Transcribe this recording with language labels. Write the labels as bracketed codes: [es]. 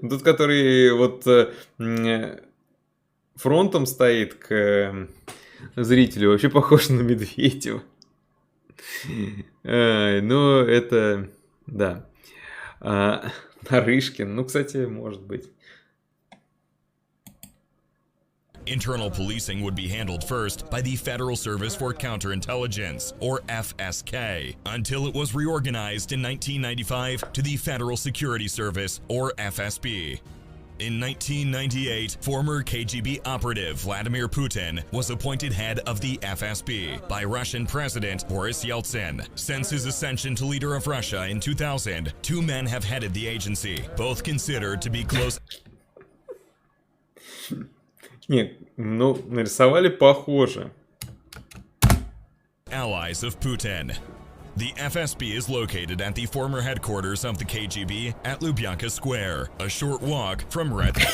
[ru] Тот, который вот фронтом стоит к зрителю, вообще похож на Медведева. Ну, это, да. Нарышкин, ну, кстати, может быть. [en] Internal policing would be handled first by the Federal Service for Counterintelligence, or FSK, until it was reorganized in 1995 to the Federal Security Service, or FSB. In 1998, former KGB operative Vladimir Putin was appointed head of the FSB by Russian President Boris Yeltsin. Since his ascension to leader of Russia in 2000, two men have headed the agency, both considered to be close. [ru] Нет, ну, нарисовали похоже. [en] Allies of Putin. The FSB is located at the former headquarters of the KGB at Lubyanka Square, a short walk from Red.